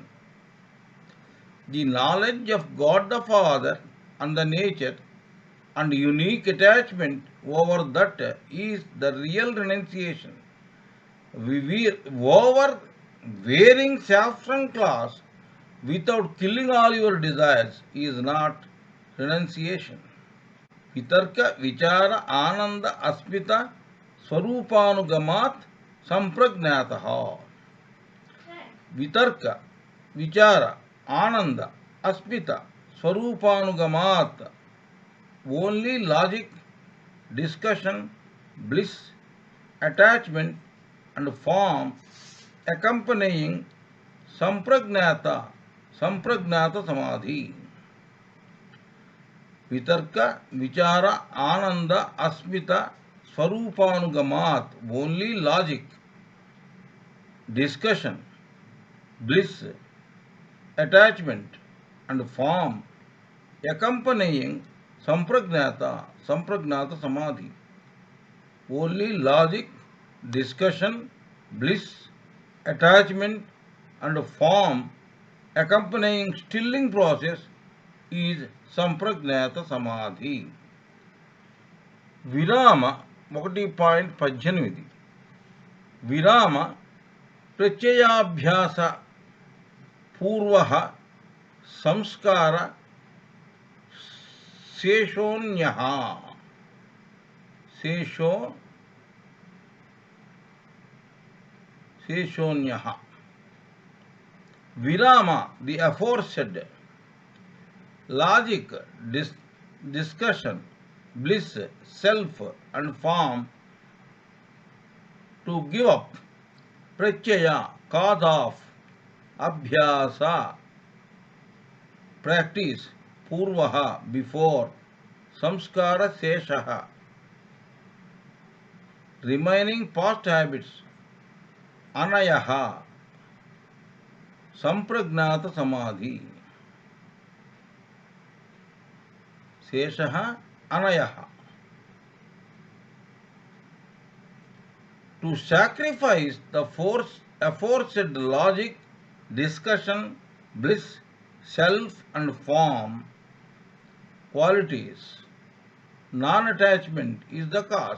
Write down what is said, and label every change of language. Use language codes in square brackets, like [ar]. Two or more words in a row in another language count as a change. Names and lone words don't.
[en] The knowledge of God the Father and the nature and unique attachment over that is the real renunciation. Over wearing saffron cloth without killing all your desires is not renunciation. [sa] वितर्क, विचार, आनन्द, अस्मिता, स्वरूपानुगमात्, सम्प्रज्ञातः. वितर्क, विचार, आनन्द, अस्मिता, स्वरूपानुगमात्, [en] only logic, discussion, bliss, attachment and form accompanying [sa] सम्प्रज्ञात समाधि. वितर्क, विचार, आनन्द, अस्मिता, स्वरूपानुगमात्, [en] only logic, discussion, bliss, attachment and form accompanying [sa] सम्प्रज्ञात समाधि. [en] Only logic, discussion, bliss, attachment and form accompanying stilling process is [sa] सम्प्रज्ञात समाधि. विराम 1.18 विराम प्रत्ययाभ्यास పూర్వః సంస్కార శేషోన్యః. Virama, [en] the aforesaid, logic, discussion, bliss, self and form, to give up, pratyaya, cause of, abhyasa, practice, purvaha, before, [sa] संस्कार शेषः, [en] remaining past habits, [sa] अन्यः, सम्प्रज्ञात समाधि. शेषः, अन्यः. [en] To sacrifice the aforesaid logic, discussion, bliss, self and form qualities, non-attachment is the cause.